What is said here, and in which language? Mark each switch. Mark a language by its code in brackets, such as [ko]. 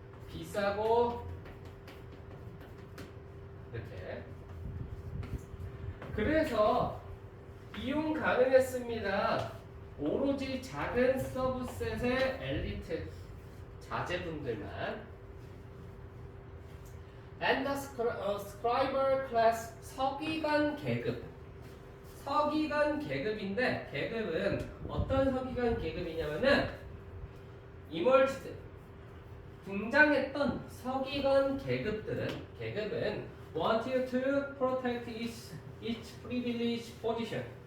[ko] 비싸고 이렇게. 그래서 이용 가능했습니다. 오로지 작은 서브셋의 엘리트 자제분들만. [en] And the scriber class [ko] 서기관 계급. 서기관 계급인데 계급은 어떤 서기관 계급이냐면은 emerged 등장했던 서기관 계급은 [en] wanted to protect its privileged position.